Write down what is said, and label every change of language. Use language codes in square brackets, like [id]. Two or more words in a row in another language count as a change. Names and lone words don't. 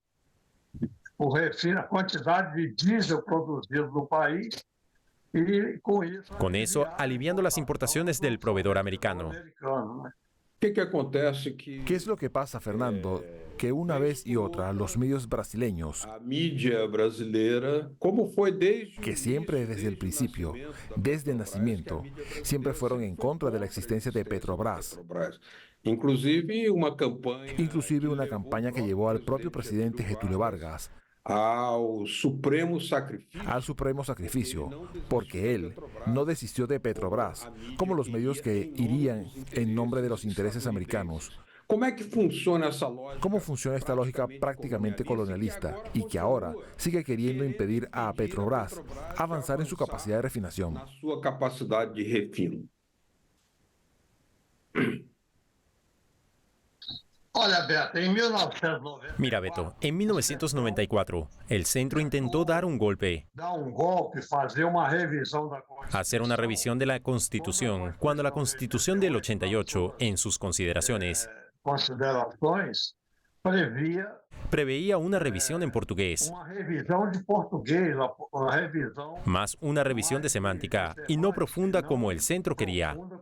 [es] Con eso, aliviando las importaciones del proveedor americano. ¿Qué es lo que pasa, Fernando? Que una vez y otra los medios brasileños, [pt] A mídia brasileira, como foi [es] que siempre desde el principio, desde el nacimiento, siempre fueron en contra de la existencia de Petrobras. [pt] Inclusive uma [es] Campaña que llevó al propio presidente Getúlio Vargas [pt] ao supremo [es] sacrificio, porque él no desistió de Petrobras, como los medios que irían en nombre de los intereses americanos. [pt] Como é que funciona essa lógica? [es] ¿Cómo funciona esta lógica prácticamente colonialista y que ahora sigue queriendo impedir a Petrobras avanzar en su capacidad de refinación? [pt] Na sua capacidade de refino. [es] Mira, Beto, en 1994, el centro intentó dar un golpe, hacer una revisión de la Constitución, cuando la Constitución del 88, en sus consideraciones, preveía una revisión en portugués, más una revisión de semántica, y no profunda como el centro quería.